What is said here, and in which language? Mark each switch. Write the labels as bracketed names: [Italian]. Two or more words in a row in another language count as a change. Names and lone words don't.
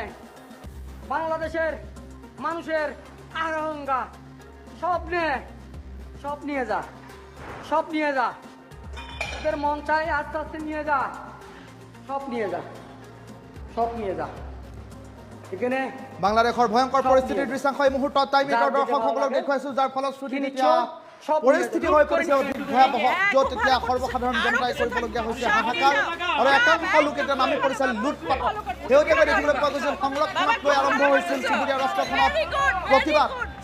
[Bangla] বাংলাদেশের মানুষের আকাঙ্ক্ষা সব নিয়ে যা, সব নিয়ে যা। তোদের মন চাই আস্তে আস্তে নিয়ে যা, সব নিয়ে যা, সব নিয়ে যা। এখানে [Assamese] বাংলাদেশৰ ভয়ংকৰ পৰিস্থিতিৰ দৃশ্যাংশ এই মুহূৰ্তত টাইম 8ৰ দৰ্শকসকলক দেখুৱাইছোঁ, যাৰ ফলশ্ৰুতিত এতিয়া পৰিস্থিতি হৈ পৰিছে অধিক ভয়াৱহ, য'ত এতিয়া সৰ্বসাধাৰণ জনতাই কৰিবলগীয়া হৈছে হাহাকাৰ। আৰু একাংশ লোক এতিয়া নামি পৰিছে লুটপাটত। শেহতীয়াকৈ দেখিবলৈ পোৱা গৈছিল সংৰক্ষণক লৈ আৰম্ভ হৈছিল চুবুৰীয়া ৰাষ্ট্ৰখনত প্ৰতিবাদ।